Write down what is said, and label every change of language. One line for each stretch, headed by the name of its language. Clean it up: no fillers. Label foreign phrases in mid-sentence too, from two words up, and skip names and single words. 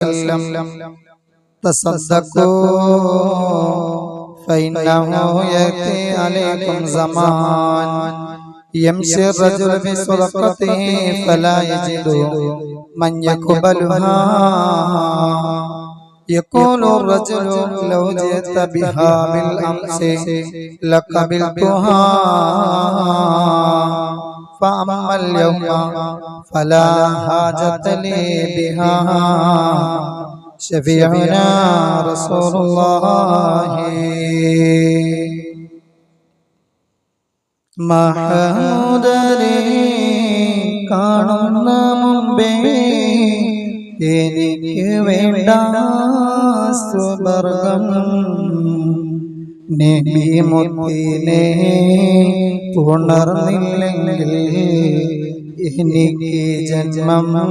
Arabic: وسلم تصدقوا فإنه يأتي عليكم زمان يمشي الرجل بصدقته فلا يجد من يقبلها يقول الرجل لو جئت بها بالأمس لقبلتها فأما اليوم فلا حاجة لي بها شفيعنا رسول الله
Malayalam: മഹമൂദരെ കാണുന്ന മുമ്പേ എനിക്ക് വേണ്ട സ്വർഗ്ഗം നബി മുത്തിനെ പുണർന്നില്ലെങ്കിൽ എനിക്ക് ജന്മം